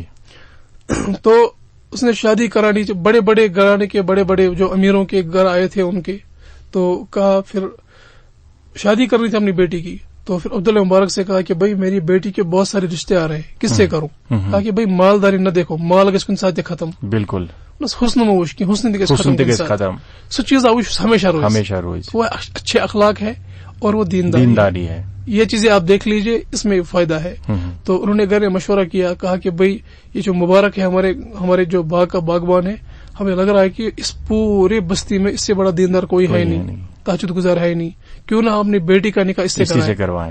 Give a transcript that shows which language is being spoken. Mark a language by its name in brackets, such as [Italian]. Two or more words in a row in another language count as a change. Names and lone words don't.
[Urdu] تو اس نے شادی کرانی، بڑے بڑے گھرانے کے بڑے بڑے جو امیروں کے گھر آئے تھے ان کے، تو کہا پھر شادی کرنی تھی اپنی بیٹی کی. تو پھر عبداللہ مبارک سے کہا کہ بھائی میری بیٹی کے بہت سارے رشتے آ رہے ہیں، کس سے کروں؟ [Kashmiri] کہا کہ بھائی مالداری نہ دیکھو، مال گژھِ کُنہِ ساتہٕ ختم. بالکل. [Urdu] حسن میں وش کی حسن ختم، [Kashmiri] سو چیز ہمیشہ روز [Urdu] وہ اچھے اخلاق ہے اور وہ دینداری ہے. یہ چیزیں آپ دیکھ لیجئے، اس میں فائدہ ہے. تو انہوں نے گھر میں مشورہ کیا، کہا کہ بھئی یہ جو مبارک ہے ہمارے جو باغ کا باغبان ہے، ہمیں لگ رہا ہے کہ اس پورے بستی میں اس سے بڑا دیندار کوئی ہے نہیں، تہجد گزار ہے نہیں، کیوں نہ اپنی بیٹی کا نکاح اس سے کروائیں.